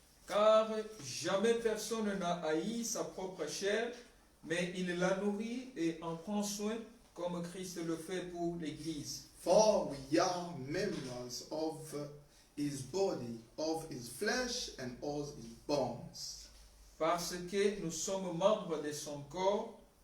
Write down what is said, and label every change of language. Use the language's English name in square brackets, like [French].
[French] Car jamais personne n'a haï sa propre chair, mais il la nourrit et en prend soin, comme Christ le fait pour l'Église. [English] For we are members of his body, of his flesh, and of his bones. [French] Parce que nous sommes membres de son corps,